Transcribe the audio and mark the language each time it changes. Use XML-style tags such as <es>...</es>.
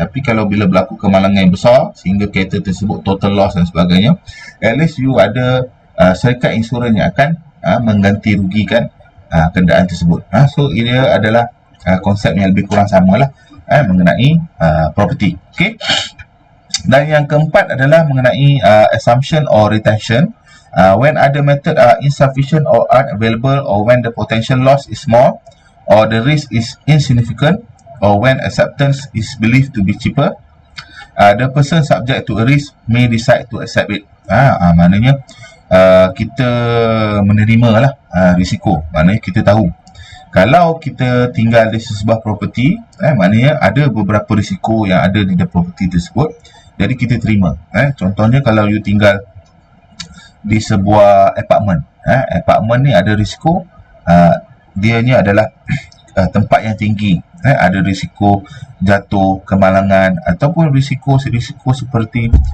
<ms>Tapi kalau bila berlaku kemalangan yang besar sehingga kereta tersebut total loss dan sebagainya,</ms> <en>at least you</en> <ms>ada syarikat insurans yang akan mengganti rugikan kenderaan tersebut. So ia adalah konsep yang lebih kurang samalah mengenai property. Okay. Dan yang keempat adalah mengenai assumption or retention.</ms> <en>When other method are insufficient or unavailable, or when the potential loss is small, or the risk is insignificant, or when acceptance is believed to be cheaper, the person subject to a risk may decide to accept it.</en> <ms>Maknanya kita menerima lah risiko. Maknanya kita tahu kalau kita tinggal di sebuah properti, maknanya ada beberapa risiko yang ada di properti tersebut, jadi kita terima. Contohnya kalau you tinggal di sebuah apartmen, apartmen ni ada risiko, dianya adalah tempat yang tinggi, ada risiko jatuh, kemalangan, ataupun risiko seperti</ms>